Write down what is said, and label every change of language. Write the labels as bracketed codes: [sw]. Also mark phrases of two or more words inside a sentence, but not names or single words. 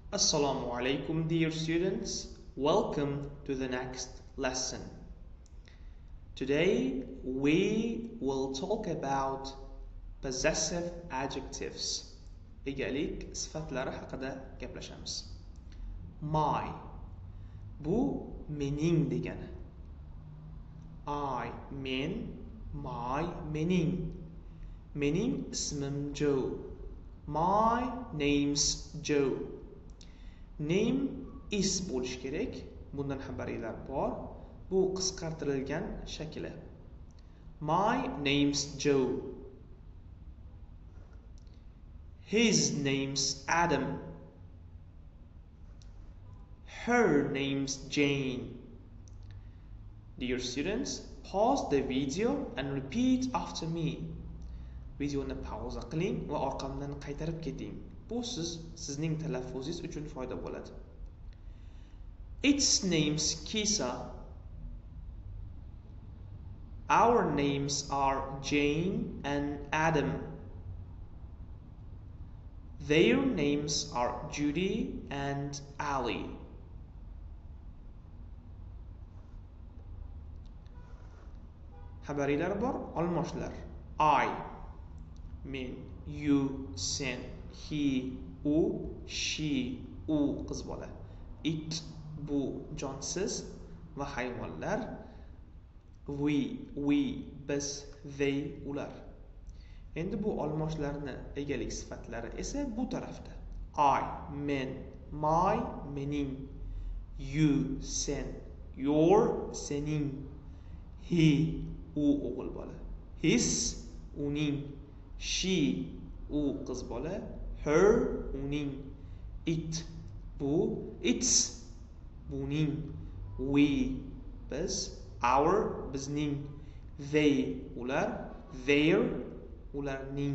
[ar] Assalamu alaikum, [en] dear students. Welcome to the next lesson. Today we will talk about possessive adjectives. [uz] Egalik sifatlari haqida gaplashamiz. My bu mening degani. I men, my mening. Mening ismim Joe. [en] My name's Joe. Name is [uz] bo'lish kerak. Bundan xabaringlar bor. Bu qisqartirilgan shakli. [en] My name's Joe. His name's Adam. Her name's Jane. Dear students, pause the video and repeat after me. [uz] Videoni pauza qiling va orqamdan qaytarib keting. Bu sizning talaffuzingiz uchun foyda bo'ladi. [en] Its name's Kisa. Our names are Jane and Adam. Their names are Judy and Ali. [uz] Xabaringlar bor, olmoshlar. I, men, you, sen, he, u, she, u qiz bola. It, bu jonsiz va hayvonlar. We, biz, they, ular. Endi bu olmoshlarni egalik sifatlari esa bu tarafda. I, men, my, mening, you, sen, your, sening, he, u o'g'il bola, his, uning, she, u qiz bola, her, uning, it, bu, its, buning, we, biz, our, bizning, they, ular, their, ularning.